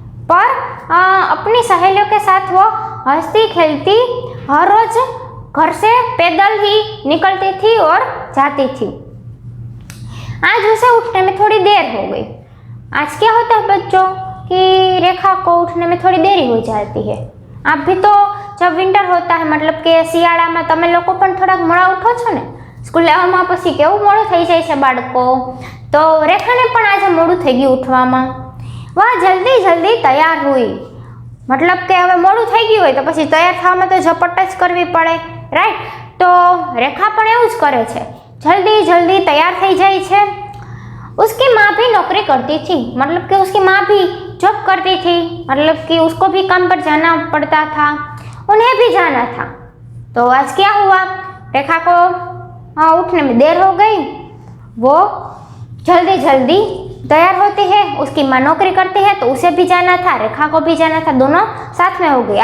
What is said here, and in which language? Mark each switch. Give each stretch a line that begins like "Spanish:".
Hindi: पर अपनी सहेलियों के साथ वो हंसती खेलती हर रोज घर से पैदल ही निकलती थी और जाती थी। आज उसे उठने में थोड़ी देर हो गई। आज क्या होता है बच्चों कि रेखा को उठने में थोड़ी देरी हो जाती है। आप भी तो जब विंटर होता है, मतलब
Gujarati: કે શિયાળામાં તમે લોકો પણ થોડાક મોડા ઉઠો છો ને, સ્કૂલે આવવામાં પછી કેવું મોડું થઈ જાય છે બાળકો, તો રેખાને પણ આજે મોડું થઈ ગયું ઉઠવામાં। વાહ, જલ્દી જલ્દી તૈયાર
Hindi: हुई, मतलब
Gujarati: કે હવે મોડું થઈ ગયું હોય તો પછી તૈયાર થવામાં તો ઝપટ જ કરવી પડે, રાઈટ। તો રેખા પણ એવું જ કરે છે,
Hindi: जल्दी जल्दी तैयार
Gujarati: થઈ જાય છે।
Hindi: उसकी माँ भी नौकरी करती थी, मतलब कि उसकी माँ भी जॉब करती थी, मतलब कि उसको भी काम पर जाना पड़ता था, उन्हें भी जाना था। तो आज क्या हुआ, रेखा को उठने में देर हो गई। वो जल्दी जल्दी तैयार होती है, उसकी माँ नौकरी करती है तो उसे भी जाना था, रेखा को भी जाना था, दोनों साथ में हो गए।